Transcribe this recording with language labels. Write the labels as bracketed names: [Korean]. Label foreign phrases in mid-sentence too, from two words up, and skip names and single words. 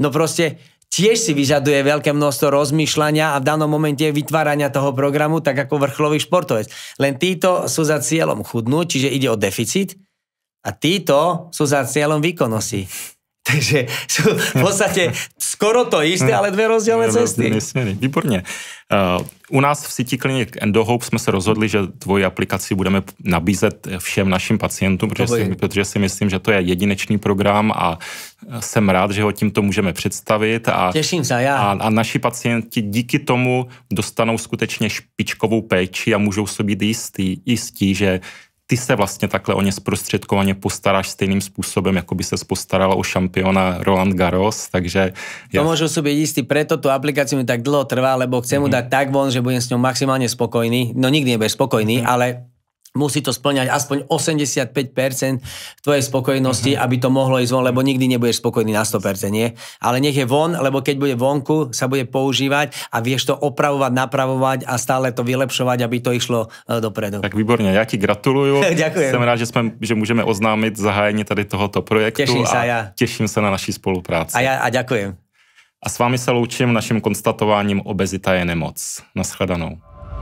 [Slovak] No proste tiež si vyžaduje veľké množstvo rozmýšľania a v danom momente vytvárania toho programu, tak ako vrcholový športovec. Len títo sú za cieľom chudnúť, čiže ide o deficit, a títo sú za cieľom výkonnosti. Takže sú v podstate skoro to isté, ale dve rozdielne cesty. [Czech] Výborně. U nás v síti klinik EndoHope jsme se rozhodli, že tvoji aplikaci budeme nabízet všem našim pacientům, protože si myslím, že to je jedinečný program a jsem rád, že ho tímto můžeme představit. Těším se, já. A naši pacienti díky tomu dostanou skutečně špičkovou péči a můžou si být jistí, že ty se vlastně takhle o ně zprostředkovaně postaráš stejným způsobem, jako by ses postarala o šampiona Roland Garros, takže... [Slovak] To môžu si byť istý, preto tú aplikáciu mi tak dlho trvá, lebo chcem mu dať tak von, že budem s ňou maximálne spokojný. No nikdy nebudeš spokojný, ale musí to spĺňať aspoň 85% tvojej spokojnosti, aby to mohlo ísť von, lebo nikdy nebudeš spokojný na 100%, nie? Ale nech je von, lebo keď bude vonku, sa bude používať a vieš to opravovať, napravovať a stále to vylepšovať, aby to išlo dopredu. [Czech] Tak výborně, já ti gratuluju. [Slovak] Ďakujem. [Czech] Jsem rád, že můžeme oznámit zahájení tady tohoto projektu. Těším se na naší spolupráci. [Slovak] A ďakujem. [Czech] A s vámi se loučím naším konstatováním: obezita je nemoc. Nashledanou.